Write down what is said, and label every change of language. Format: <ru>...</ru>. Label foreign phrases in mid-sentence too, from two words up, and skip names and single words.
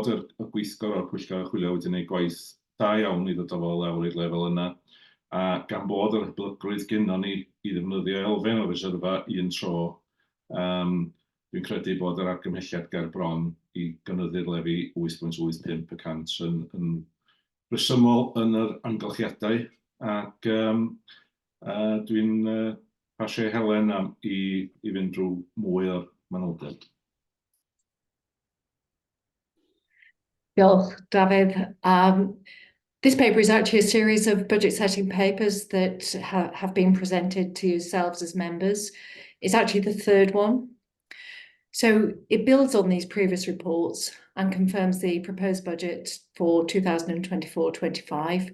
<cy>y gweithgor o'r Pwyllgor Archwilio wedi gwneud gwaith da iawn i ddod â fo lawr i'r lefel yna, a gan bod yr hyblygrwydd gennym ni i ddefnyddio elfen o reserfa un tro, dwi'n credu bod yr argymhelliad ger bron i gynyddu'r lefi 8.85% yn resymol yn yr amgylchiadau, ac dwi'n pasio Helen am i fynd drwy mwy o'r manylder. Diolch, Dafydd.</cy> <en>This paper is actually a series of budget setting papers that have been presented to yourselves as members. It's actually the third one. So it builds on these previous reports and confirms the proposed budget for 2024-25.</en>